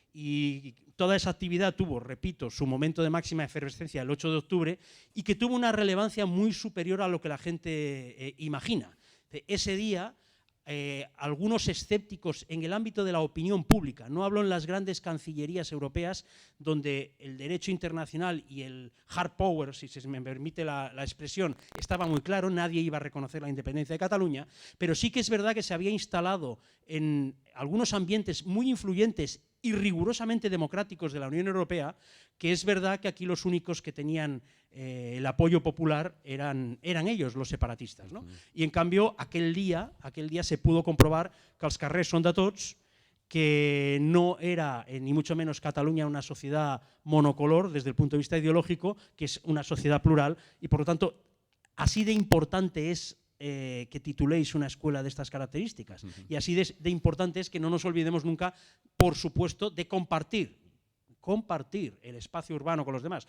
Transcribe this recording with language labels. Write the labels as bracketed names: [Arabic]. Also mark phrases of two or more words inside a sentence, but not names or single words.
[Spanish] Y toda esa actividad tuvo, repito, su momento de máxima efervescencia el 8 de octubre y que tuvo una relevancia muy superior a lo que la gente imagina. Ese día, algunos escépticos en el ámbito de la opinión pública, no hablo en las grandes cancillerías europeas, donde el derecho internacional y el [English] hard power, [Spanish] si se me permite la expresión, estaba muy claro, nadie iba a reconocer la independencia de Cataluña, pero sí que es verdad que se había instalado en algunos ambientes muy influyentes y rigurosamente democráticos de la Unión Europea, que es verdad que aquí los únicos que tenían el apoyo popular eran ellos, los separatistas, ¿no? Y en cambio, aquel día se pudo comprobar que [Catalan] els carrers són de tots, [Spanish] que no era ni mucho menos Cataluña una sociedad monocolor desde el punto de vista ideológico, que es una sociedad plural, y por lo tanto, así de importante es que tituléis una escuela de estas características. Y así de importante es que no nos olvidemos nunca, por supuesto, de compartir el espacio urbano con los demás.